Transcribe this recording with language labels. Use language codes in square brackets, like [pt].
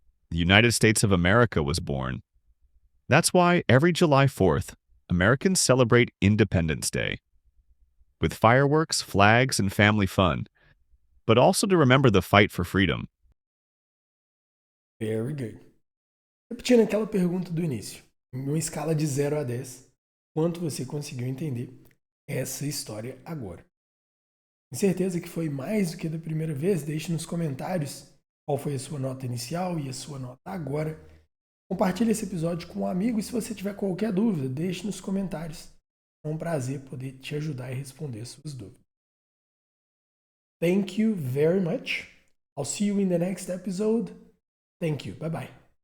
[en] The United States of America was born. That's why every July 4th, Americans celebrate Independence Day. With fireworks, flags, and family fun, but also to remember the fight for freedom. Very good. [pt] Repetindo aquela pergunta do início, em uma escala de 0 a 10, quanto você conseguiu entender essa história agora? Tenho certeza que foi mais do que da primeira vez. Deixe nos comentários qual foi a sua nota inicial e a sua nota agora. Compartilhe esse episódio com um amigo e se você tiver qualquer dúvida, deixe nos comentários. É um prazer poder te ajudar e responder suas dúvidas. [en] Thank you very much. I'll see you in the next episode. Thank you. Bye bye.